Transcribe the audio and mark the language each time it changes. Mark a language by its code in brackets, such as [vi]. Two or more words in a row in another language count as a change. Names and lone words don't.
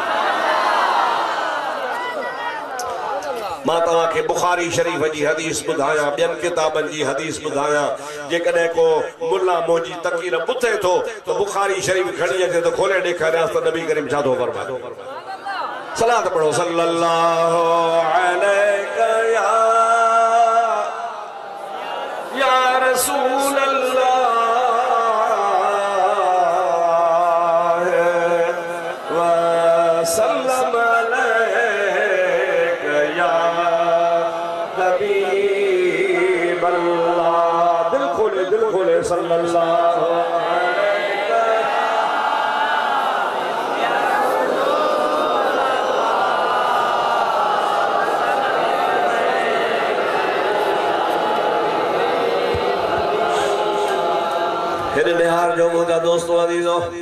[sd] मां तव्हांखे बुखारी शरीफ जी हदीस ॿुधायां ॿियनि किताबनि जी हदीस ॿुधायां जेकॾहिं को मुल्ला मुंहिंजी तक़रीर ॿुधे थो त बुखारी शरीफ खणी अचे त खोले ॾेखारियांसि त नबी करीम छा थो फरमाए सलात पढ़ो [ar] صلى الله عليك يا رسول الله وسلم عليك يا حبيب الله [sd] दिल खोले [ar] صلى الله عليك [sd] हेरे निहार जो मुंहिंजा दोस्तो अज़ीज़ो